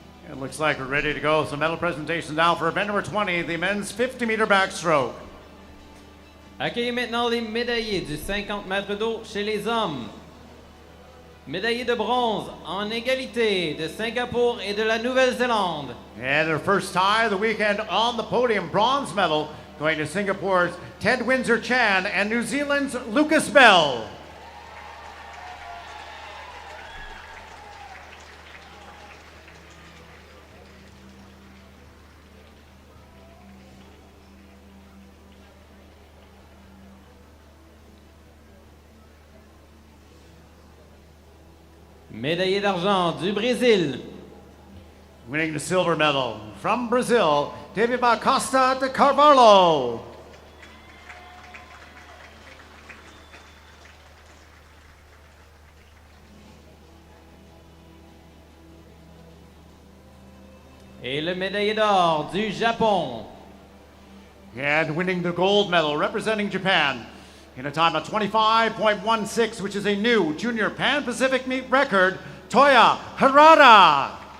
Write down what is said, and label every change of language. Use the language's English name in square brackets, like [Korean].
[English] It looks like we're ready to go. So medal presentation now for event number 20, the men's 50-meter backstroke. [French] Accueillez maintenant les médaillés du 50 mètres d'eau chez les hommes. Médaillés de bronze en égalité de Singapour et de la Nouvelle-Zélande. [English] And their first tie of the weekend on the podium, bronze medal going to Singapore's Ted Windsor-Chan and New Zealand's Lucas Bell. [French] Médaillé d'argent du Brésil. [English] Winning the silver medal from Brazil, David Costa de Carvalho. [French] Et le médaillé d'or du Japon. [English] And winning the gold medal representing Japan in a time of 25.16, which is a new junior Pan-Pacific meet record, Toya Harada.